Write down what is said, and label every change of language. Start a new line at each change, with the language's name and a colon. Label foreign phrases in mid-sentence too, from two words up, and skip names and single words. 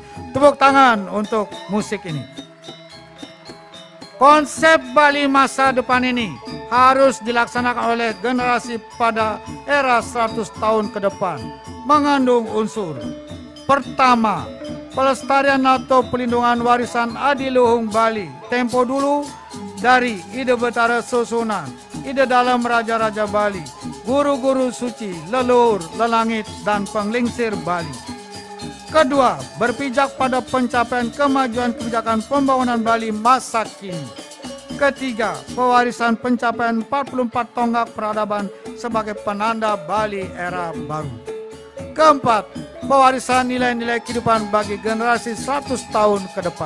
Indonesian: Tepuk tangan untuk musik ini. Konsep Bali masa depan ini harus dilaksanakan oleh generasi pada era 100 tahun ke depan. Mengandung unsur: pertama, pelestarian atau pelindungan warisan adiluhung Bali tempo dulu, dari ide betara susunan, ide dalam raja-raja Bali, guru-guru suci, leluhur, lelangit, dan penglingsir Bali. Kedua, berpijak pada pencapaian kemajuan kebijakan pembangunan Bali masa kini. Ketiga, pewarisan pencapaian 44 tonggak peradaban sebagai penanda Bali era baru. Keempat, pewarisan nilai-nilai kehidupan bagi generasi 100 tahun ke depan.